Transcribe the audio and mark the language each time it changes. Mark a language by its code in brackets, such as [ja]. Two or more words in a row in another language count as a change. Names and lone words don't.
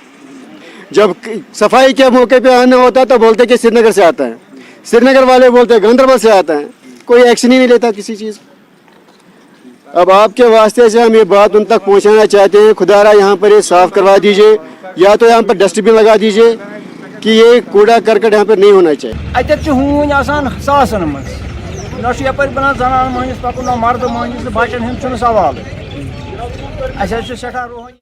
[hi] जब सफाई के मौके पे आना होता है तो बोलते हैं कि श्रीनगर से आता है, श्रीनगर वाले बोलते हैं गांधरबल से आता है। कोई एक्शन ही नहीं लेता किसी चीज़। अब आपके वास्ते से हम ये बात उन तक पहुँचाना चाहते हैं, खुदारा यहाँ पर ये साफ़ करवा दीजिए या तो यहाँ पर डस्टबिन लगा दीजिए कि ये कूड़ा करकट यहाँ पर नहीं होना चाहिए। [ks] हून आसान सासन मज ना यपर बनान जनान महनिस पकुन ना मर्द महनिस बचन हूँ सवाल।